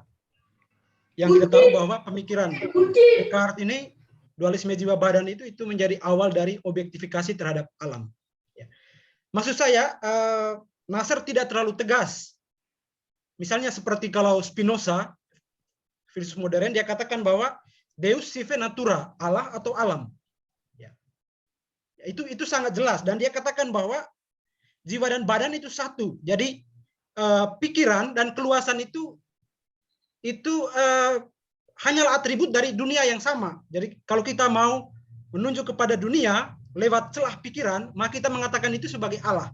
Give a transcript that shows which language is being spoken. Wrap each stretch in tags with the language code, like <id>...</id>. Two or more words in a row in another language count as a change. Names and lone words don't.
<id>Yang kita tahu bahwa pemikiran Descartes ini, dualisme jiwa badan itu menjadi awal dari objektifikasi terhadap alam. Ya. Maksud saya, Nasr tidak terlalu tegas. Misalnya seperti kalau Spinoza, filsuf modern, dia katakan bahwa</id> <la>Deus sive natura,</la> <id>Allah atau alam. Ya. Itu sangat jelas, dan dia katakan bahwa jiwa dan badan itu satu. Jadi pikiran dan keluasan itu hanyalah atribut dari dunia yang sama. Jadi kalau kita mau menunjuk kepada dunia lewat celah pikiran, maka kita mengatakan itu sebagai Allah.</id>